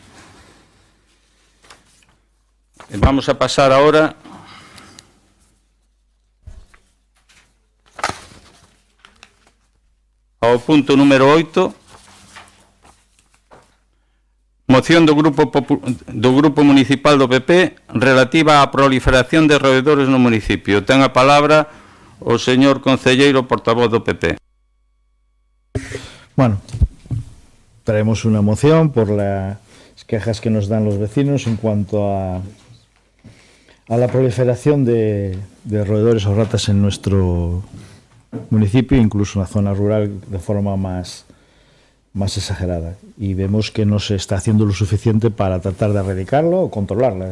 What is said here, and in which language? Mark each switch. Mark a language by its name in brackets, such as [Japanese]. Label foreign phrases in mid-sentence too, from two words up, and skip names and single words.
[Galician] Vamos a pasar ahora ao punto número 8, moción do Grupo Municipal do PP relativa á proliferación de roedores no municipio. Ten a palabra o señor concelleiro portavoz do PP. [Spanish] Bueno, traemos una moción por las quejas que nos dan los vecinos en cuanto a la proliferación de roedores o ratas en nuestro municipio, incluso en la zona rural, de forma más exagerada. Y vemos que no se está haciendo lo suficiente para tratar de erradicarlo o controlarla.